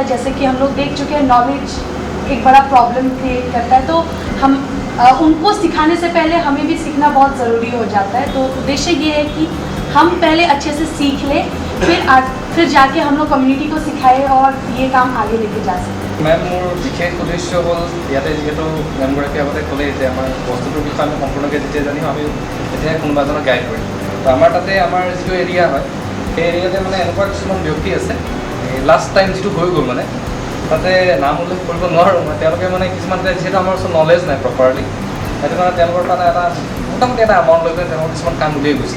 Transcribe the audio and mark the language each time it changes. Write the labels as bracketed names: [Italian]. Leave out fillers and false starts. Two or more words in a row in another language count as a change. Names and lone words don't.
[Hindi] जैसे कि हम लोग देख चुके हैं, नॉलेज एक बड़ा [English] problem create [Hindi] करता है। तो हम उनको सिखाने से पहले हमें भी सीखना बहुत ज़रूरी हो जाता है। तो उद्देश्य ये है कि हम पहले अच्छे से सीख लें, फिर जाके हम लोग कम्युनिटी को सिखाएं और ये काम आगे लेके जा सकें। [Assamese] মেম মোৰ বিশেষ উদ্দেশ্য হ'ল ইয়াতে যিহেতু মেমগৰাকীয়ে আগতে ক'লেই যে আমাৰ বস্তুটোৰ বিষয়ে আমি সম্পূৰ্ণকৈ যেতিয়া জানিম আমি তেতিয়াহে কোনোবা এজনক গাইড কৰিম। তো আমাৰ তাতে আমাৰ যিটো এৰিয়া হয় সেই এৰিয়াতে মানে এনেকুৱা কিছুমান ব্যক্তি আছে, [English] last time [Assamese] যিটো হৈ গ'ল মানে তাতে নাম উল্লেখ কৰিব নোৱাৰোঁ মই, তেওঁলোকে মানে কিছুমান যিহেতু আমাৰ ওচৰত নলেজ নাই প্ৰপাৰলি, সেইটো কাৰণে তেওঁলোকৰ কাৰণে এটা মোটামুটি এটা এমাউণ্ট লৈ পেলাই তেওঁলোকৰ কিছুমান কাম উলিয়াই গৈছিল।